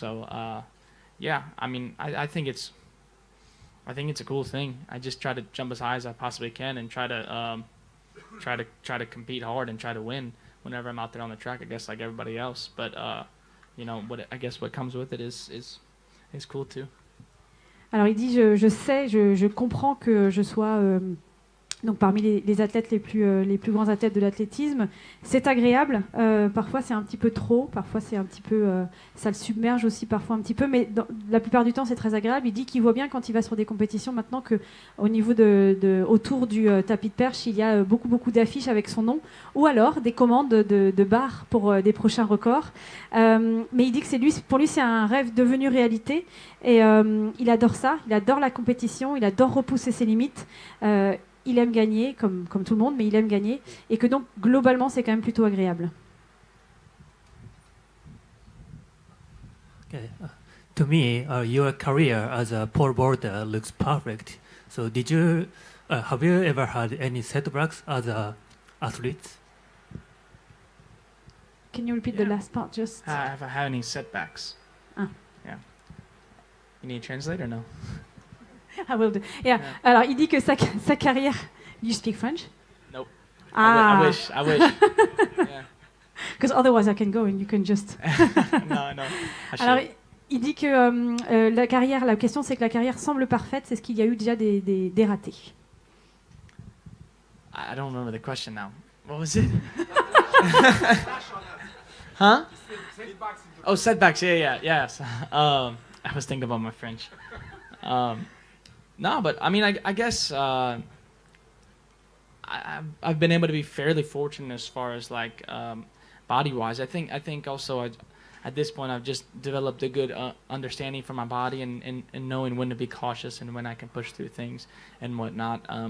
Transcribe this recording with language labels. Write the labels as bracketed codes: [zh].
[en] So yeah, I think it's a cool thing. I just try to jump as high as I possibly can and try to compete hard and try to win whenever I'm out there on the track, I guess, like everybody else. But what comes with it is cool too. [fr] Alors il dit je comprends que je sois donc parmi les athlètes les plus grands athlètes de l'athlétisme. C'est agréable, parfois c'est un petit peu trop, parfois c'est un petit peu ça le submerge aussi parfois un petit peu, mais la plupart du temps c'est très agréable. Il dit qu'il voit bien quand il va sur des compétitions maintenant que au niveau autour du tapis de perche, il y a beaucoup d'affiches avec son nom, ou alors des commandes de barres pour des prochains records. Mais il dit que pour lui c'est un rêve devenu réalité, et il adore ça, il adore la compétition, il adore repousser ses limites. Il aime gagner, comme tout le monde, mais il aime gagner, et que donc, globalement, c'est quand même plutôt agréable. [en] Okay. To me, your career as a pole vaulter looks perfect. So have you ever had any setbacks as an athlete? Can you repeat the last part, just? Have I had any setbacks? Ah. Yeah. You need a translator or no? I will do. Yeah. [fr] Alors, il dit que sa carrière... [en] You speak French? Nope. Ah. I wish. Yeah. Because otherwise I can go and you can just... No. [fr] Alors, il dit que la question c'est que la carrière semble parfaite, c'est ce qu'il y a eu déjà des ratés. [en] I don't remember the question now. What was it? Huh? Oh, setbacks. Yeah. Yes. I was thinking about my French. No, but I guess I've been able to be fairly fortunate as far as like body-wise. I think also at this point I've just developed a good understanding for my body and knowing when to be cautious and when I can push through things and whatnot.